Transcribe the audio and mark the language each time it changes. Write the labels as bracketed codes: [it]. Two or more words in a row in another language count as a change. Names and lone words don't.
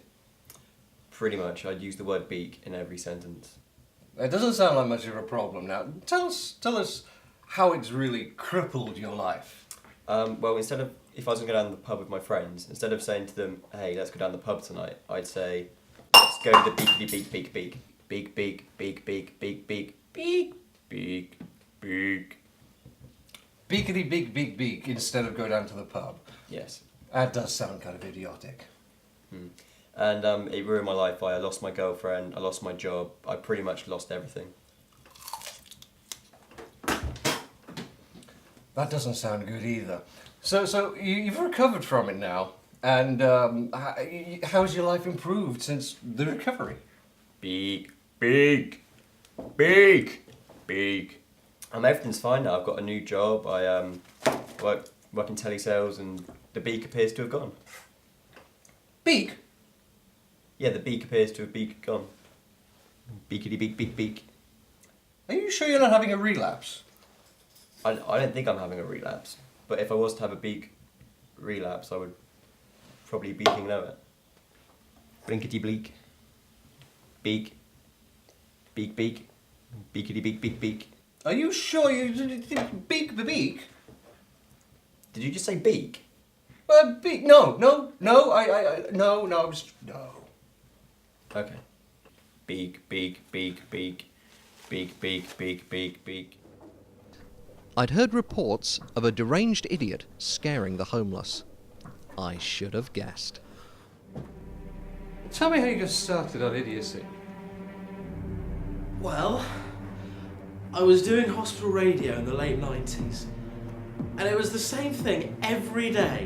[en] Pretty much, I'd use the word beak in every sentence. It doesn't sound like much of a problem now. Tell us how it's really crippled your life. Well, instead of, if I was going to go down to the pub with my friends, instead of saying to them, hey, let's go down to the pub tonight, I'd say, let's go to the beakity beak beak beak. Beak beak beak beak beak beak beak beak beak. Beakity beak beak beak instead of go down to the pub. Yes. That does sound kind of idiotic. And it ruined my life. I lost my girlfriend, I lost my job, I pretty much lost everything. That doesn't sound good either. So you've recovered from it now, and how's your life improved since the recovery? Beak, beak, beak, beak. Everything's fine now. I've got a new job. I work in telesales, and the beak appears to have gone. Beak? Yeah, the beak appears to have gone. Beakity beak beak beak. Are you sure you're not having a relapse? I don't think I'm having a relapse, but if I was to have a beak relapse, I would probably be beaking lower. Blinkety bleak. Beak. Beak beak. Beakity beak beak beak. Are you sure you beak the beak? Did you just say beak? Beak? No. No. Okay. Beak, beak, beak, beak. Beak, beak, beak, beak, beak. I'd heard reports of a deranged idiot scaring the homeless. I should have guessed. Tell me how you got started on idiocy. Well, I was doing hospital radio in the late 90s, and it was the same thing every day.